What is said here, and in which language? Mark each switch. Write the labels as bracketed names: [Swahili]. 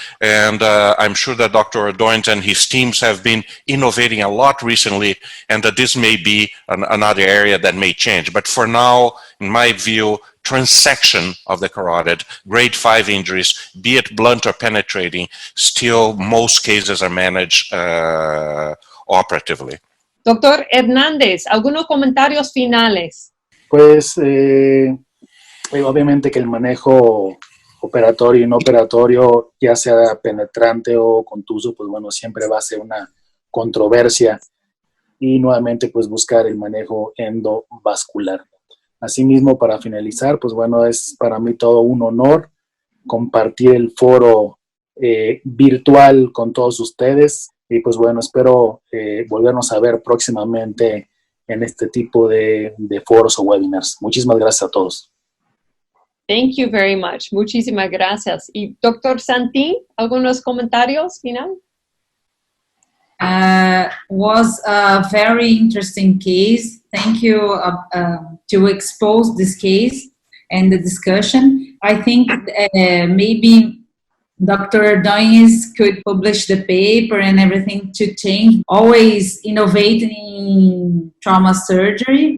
[English] And I'm sure that Dr. Ordonez and his teams have been innovating a lot recently, and that this may be another area that may change. But for now, in my view, transection of the carotid, grade 5 injuries, be it blunt or penetrating, still most cases are managed operatively. [Spanish] Doctor Hernández, ¿algunos comentarios finales? Pues obviamente que el manejo operatorio y no operatorio, ya sea penetrante o contuso, pues bueno, siempre va a ser una controversia, y nuevamente pues buscar el manejo endovascular. Asimismo, para finalizar, pues bueno, es para mí todo un honor compartir el foro virtual con todos ustedes, y pues bueno, espero volvernos a ver próximamente en este tipo de foros o webinars. Muchísimas gracias a todos. [English] Thank you very much. [Spanish] Muchísimas gracias. Y [English] Dr. [Spanish] Santin, ¿algunos comentarios final? [English] Was a very interesting case. Thank you to expose this case and the discussion. I think maybe Dr. Nuñez could publish the paper and everything to change, always innovating in trauma surgery.